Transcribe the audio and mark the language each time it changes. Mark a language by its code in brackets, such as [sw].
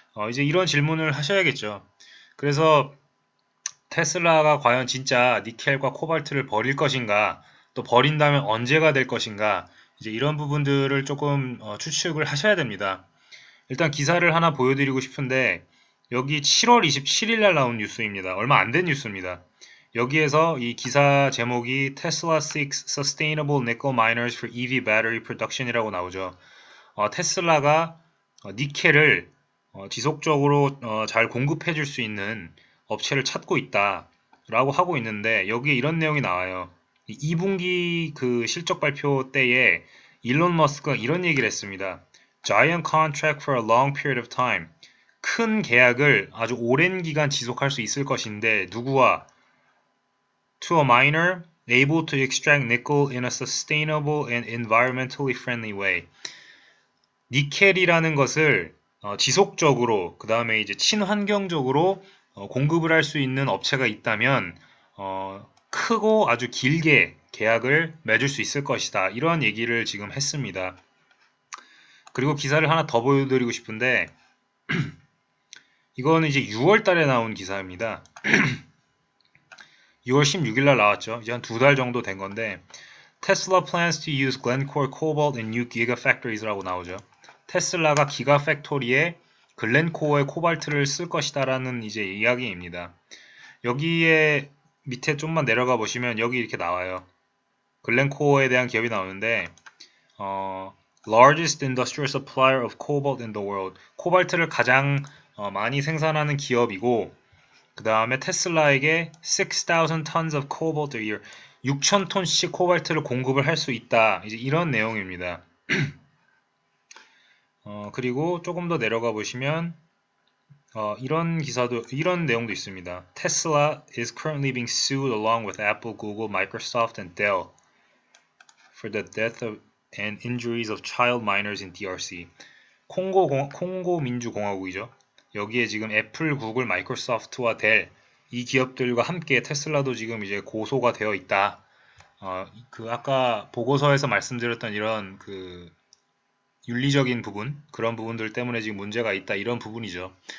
[ko] 이제 이런 질문을 하셔야겠죠. 그래서 테슬라가 과연 진짜 니켈과 코발트를 버릴 것인가, 또 버린다면 언제가 될 것인가, 이제 이런 부분들을 조금 추측을 하셔야 됩니다. 일단 기사를 하나 보여드리고 싶은데, 여기 7월 27일 날 나온 뉴스입니다. 얼마 안 된 뉴스입니다. 여기에서 이 기사 제목이 [en] Tesla seeks sustainable nickel miners for EV battery production [ko] 이라고 나오죠. 테슬라가 니켈을 지속적으로 잘 공급해 줄 수 있는 업체를 찾고 있다라고 하고 있는데 여기에 이런 내용이 나와요. 2분기 그 실적 발표 때에 일론 머스크가 이런 얘기를 했습니다. [en] Giant contract for a long period of time. [ko] 큰 계약을 아주 오랜 기간 지속할 수 있을 것인데 누구와? [en] To a miner able to extract nickel in a sustainable and environmentally friendly way. [ko] 니켈이라는 것을 지속적으로 그 다음에 이제 친환경적으로 공급을 할 수 있는 업체가 있다면 크고 아주 길게 계약을 맺을 수 있을 것이다. 이런 얘기를 지금 했습니다. 그리고 기사를 하나 더 보여드리고 싶은데 이거는 이제 6월 달에 나온 기사입니다. 6월 16일 날 나왔죠. 이제 한 2달 정도 된 건데 [en] Tesla plans to use Glencore cobalt in new gigafactories [ko] 라고 나오죠. 테슬라가 기가팩토리에 글렌코어의 코발트를 쓸 것이다라는 이제 이야기입니다. 여기에 밑에 좀만 내려가 보시면 여기 이렇게 나와요. 글렌코어에 대한 기업이 나오는데 [en] largest industrial supplier of cobalt in the world. [ko] 코발트를 가장 많이 생산하는 기업이고 그 다음에 테슬라에게 [en] 6,000 tons of cobalt a year. [ko] 6,000톤씩 코발트를 공급을 할 수 있다. 이제 이런 내용입니다. 그리고 조금 더 내려가 보시면 이런 내용도 있습니다. [en] Tesla is currently being sued along with Apple, Google, Microsoft, and Dell for the death of and injuries of child miners in DRC. [ko] 콩고 민주공화국이죠. 여기에 지금 애플, 구글, 마이크로소프트와 델 이 기업들과 함께 테슬라도 지금 이제 고소가 되어 있다. 그 아까 보고서에서 말씀드렸던 이런 그 윤리적인 부분, 그런 부분들 때문에 지금 문제가 있다. 이런 부분이죠.